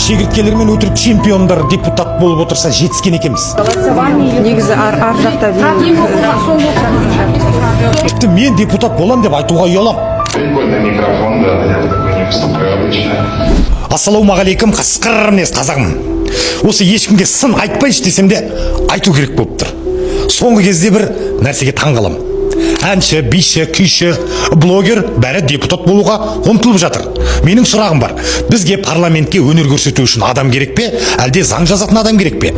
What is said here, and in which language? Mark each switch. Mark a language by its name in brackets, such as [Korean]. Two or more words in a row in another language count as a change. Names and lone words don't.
[Kazakh] шегірткелермен өтірік чемпиондар депутат болып отырса жетіскен екенбіз. Негізі ар жақта Тіпті мен депутат болам деп айтуға ұялам. [Russian] Прикольный микрофон, да, я такой не выступаю обычно. [Kazakh] Ассалаумағалейкум, қасқыр мінез қазағым. Осы ешкімге сын айтпайшы десем де айту керек болып тұр. Соңғы кезде бір нәрсеге таңғаламын. Әнші, биші, күйші, блогер бәрі депутат болуға ұмтылып жатыр. Менің сұрағым бар. Бізге парламентке өнер көрсету үшін адам керек пе, әлде заң жазатын адам керек пе?